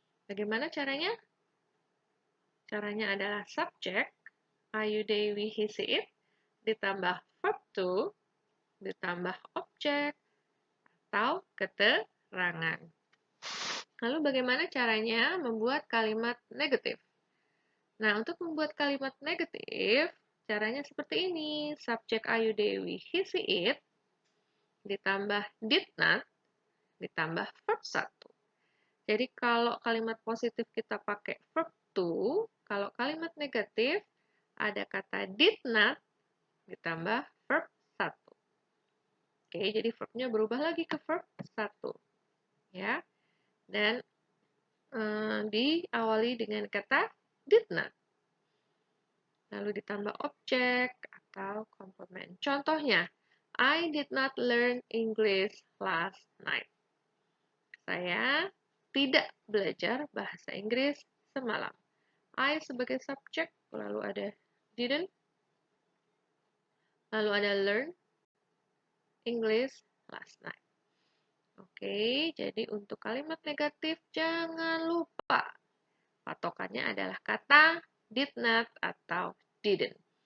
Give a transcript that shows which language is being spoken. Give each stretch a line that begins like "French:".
Indonesian: Bagaimana caranya? Caranya adalah subjek, I, you, they, we, he, she, it, ditambah verb to, ditambah objek, atau keterangan. Lalu bagaimana caranya membuat kalimat negatif? Nah, untuk membuat kalimat negatif, caranya seperti ini. Subjek I, you, they, we, he, she, it, ditambah did not, ditambah verb 1. Jadi kalau kalimat positif kita pakai verb to, kalau kalimat negatif ada kata did not ditambah verb 1. Oke, jadi verbnya berubah lagi ke verb 1. Ya. Dan diawali dengan kata did not. Lalu ditambah objek atau complement.
English: Contohnya, I did not learn English last night.
Indonesian: Saya tidak belajar bahasa Inggris semalam. I sebagai subjek, lalu ada didn't, lalu ada
English: learn English last night.
Indonesian: Oke, jadi untuk kalimat negatif jangan lupa patokannya adalah kata did not atau didn't.